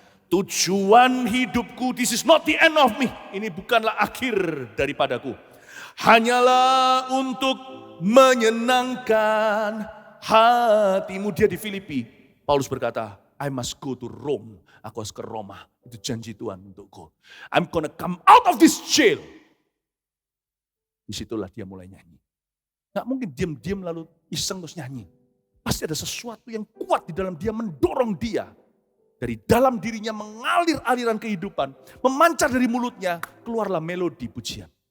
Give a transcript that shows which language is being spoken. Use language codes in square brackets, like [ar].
[id] Tujuan hidupku, [en] this is not the end of me. [id] Ini bukanlah akhir daripadaku. Hanyalah untuk menyenangkan hati-Mu. Dia di Filipi. Paulus berkata, [en] I must go to Rome. [id] Aku harus ke Roma. Itu janji Tuhan untukku. [en] I'm gonna come out of this jail. [id] Disitulah dia mulai nyanyi. Gak mungkin diam-diam lalu iseng terus nyanyi. Pasti ada sesuatu yang kuat di dalam dia mendorong dia. Dari dalam dirinya mengalir aliran kehidupan. Memancar dari mulutnya, keluarlah melodi pujian.